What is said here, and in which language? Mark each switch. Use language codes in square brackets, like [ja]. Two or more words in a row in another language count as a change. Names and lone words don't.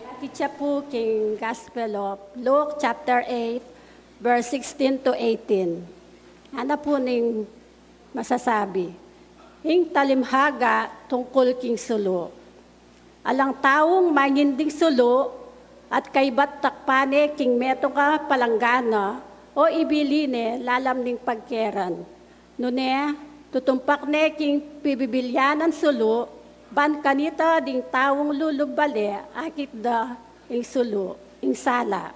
[pam] itcha po king [en] Gospel of Luke chapter 8, verse 16 to 18. [tl] Ano po ning masasabi? [pam] Hing talimhaga tungkol king sulo. Alang taong manginding sulo at kay batakpane king meto ka palanggana o ibiline lalam ning pagkeran. Nune, tutumpak ne king pibibilyanan sulo, ban kanita ding taong lulugbale akit da ing sulo, ing sala.